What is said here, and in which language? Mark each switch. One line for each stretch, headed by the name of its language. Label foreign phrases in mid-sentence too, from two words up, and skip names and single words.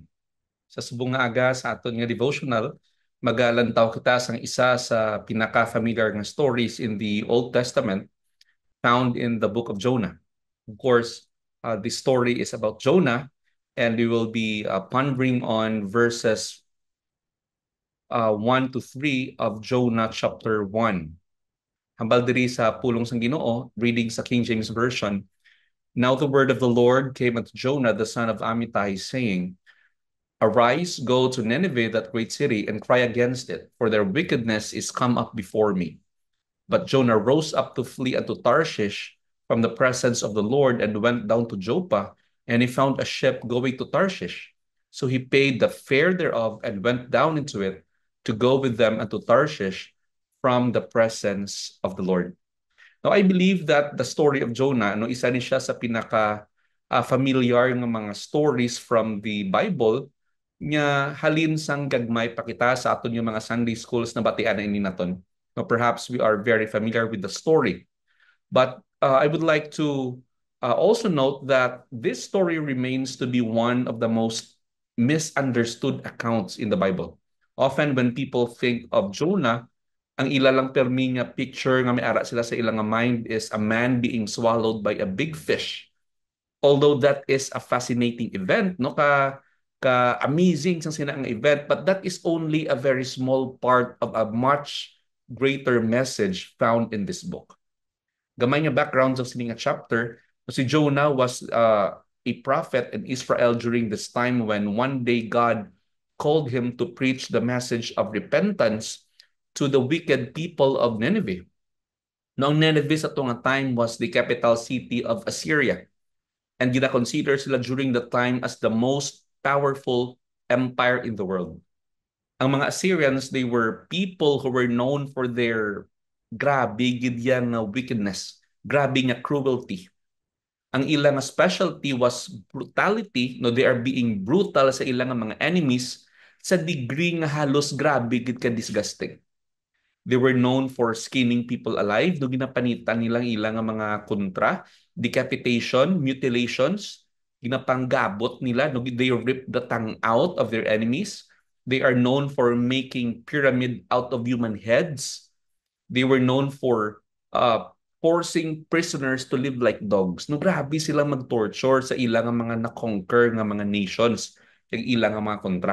Hiligaynon: Sa subong nga aga sa aton nga devotional, magalantaw kita sa isa sa pinaka-familiar nga
English: stories in the Old Testament found in the book of Jonah. Of course, this story is about Jonah, and we will be pondering on verses 1 to 3 of Jonah chapter 1.
Hiligaynon: Hambal diri sa pulong sang Ginoo, reading sa King James Version.
English: Now the word of the Lord came unto Jonah the son of Amittai, saying, Arise, go to Nineveh, that great city, and cry against it, for their wickedness is come up before me. But Jonah rose up to flee unto Tarshish from the presence of the Lord, and went down to Joppa, and he found a ship going to Tarshish. So he paid the fare thereof, and went down into it to go with them unto Tarshish from the presence of the Lord. Now, I believe that the story of Jonah,
Hiligaynon: no, isa ni siya sa pinaka familiar ng mga
English: stories from the Bible
Hiligaynon: nga halin sang gagmay pakita sa aton yung mga
English: Sunday schools
Hiligaynon: na batian na ini naton. No,
English: perhaps we are very familiar with the story. But I would like to also note that this story remains to be one of the most misunderstood accounts in the Bible. Often when people think of Jonah,
Hiligaynon: ang ilalang permi nga picture nga may ara sila sa ilang mind
English: is a man being swallowed by a big fish. Although that is a fascinating event, no,
Hiligaynon: ka amazing sang sina ang event,
English: but that is only a very small part of a much greater message found in this book.
Hiligaynon: Gamay nga background sa sining chapter,
English: si Jonah was a prophet in Israel during this time when one day God called him to preach the message of repentance to the wicked people of Nineveh. Now, Nineveh
Hiligaynon: sa tunga
English: time was the capital city of Assyria, and
Hiligaynon: gina-consider sila
English: during the time as the most powerful empire in the world.
Hiligaynon: Ang mga Assyrians,
English: they were people who were known for their
Hiligaynon: grabe gid yan nga wickedness, grabe nga cruelty. Ang ilang specialty
English: was brutality,
Hiligaynon: no,
English: they are being brutal
Hiligaynon: sa ilang mga enemies sa degree nga halos grabe gid ka disgusting.
English: They were known for skinning people alive.
Hiligaynon: No, ginapanitan nilang ilang mga kontra, decapitation, mutilations, ginapanggabot nila. No,
English: they ripped the tongue out of their enemies. They are known for making pyramid out of human heads. They were known for forcing prisoners to live like dogs. No,
Hiligaynon: grabe silang mag-torture sa ilang mga na-conquer nga mga nations, yung ilang mga kontra.